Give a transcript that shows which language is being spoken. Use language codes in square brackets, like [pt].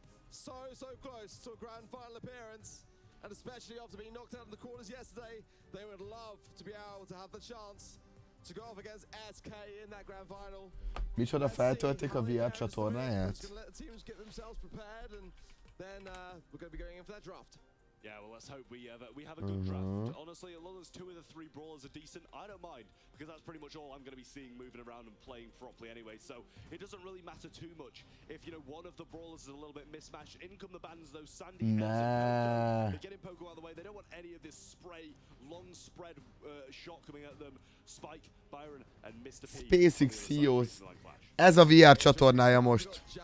[en] So close to a grand final appearance, and especially after being knocked out in the quarters yesterday, they would love to be able to have the chance to go off against SK in that grand final. [hu] Micsoda, feltöltik a VR csatornáját? [en] Teams get themselves prepared, and then we're going to be going in for that draft. Yeah, well, let's hope we have a good draft. Honestly, as long as 2 of the 3 brawlers are decent, I don't mind, because that's pretty much all I'm going to be seeing moving around and playing properly anyway. So it doesn't really matter too much if, you know, one of the brawlers is a little bit mismatched. In come the bans, those Sandy. Nah. They're getting Pogo out of the way. They don't want any of this spray, long spread shot coming at them. Spike, Byron, and Mr. P. [hu] SpaceX CEOs. Ez a VR csatornája most.